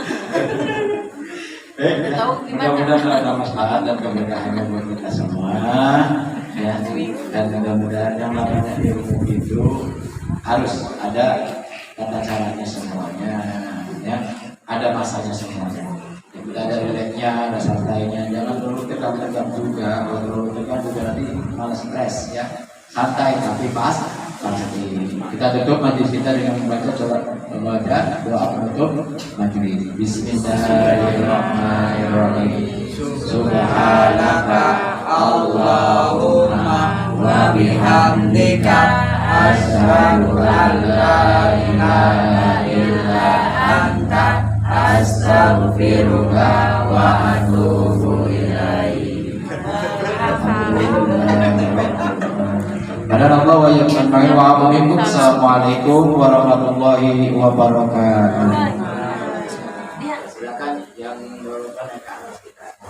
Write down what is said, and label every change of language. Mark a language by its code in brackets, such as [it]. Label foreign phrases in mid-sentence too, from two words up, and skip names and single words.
[id] Mudah-mudahan ada masalah dan keberkahannya buat kita semua ya, dan mudah-mudahan yang namanya ilmu itu harus ada tata caranya semuanya ya, ada masanya semuanya. Ada relaxnya, ada santainya, jangan terlalu tegang-tegang juga. Kalau terlalu tegang juga nanti malah stres ya. Santai tapi pasti. Kita tutup majlis kita dengan membaca doa penutup majlis. [ar] بسم الله الرحمن الرحيم. سبحانك اللهم وبحمدك أشهد أن لا إله إلا أنت أستغفرك وأتوب إليك. Padahal الله ويقين والسلام عليكم ورحمة الله وبركاته.